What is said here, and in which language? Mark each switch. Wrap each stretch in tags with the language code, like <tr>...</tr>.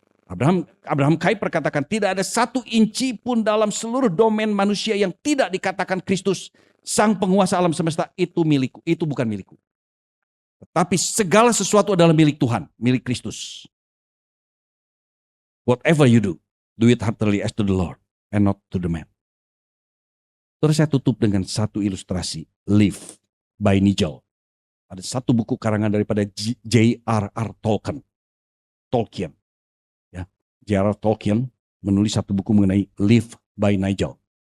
<id>Abraham Kuyper katakan, tidak ada 1 inci pun dalam seluruh domain manusia yang tidak dikatakan Kristus, sang penguasa alam semesta, itu milikku, itu bukan milikku. Tetapi segala sesuatu adalah milik Tuhan, milik Kristus.</id> <en>Whatever you do it heartily as to the Lord and not to the man.</en> <id>Terus saya tutup dengan satu ilustrasi, Live by Nigel. Ada satu buku karangan daripada J.R.R. Tolkien. Ya, J.R.R. Tolkien menulis satu buku mengenai Live by Nigel.</id>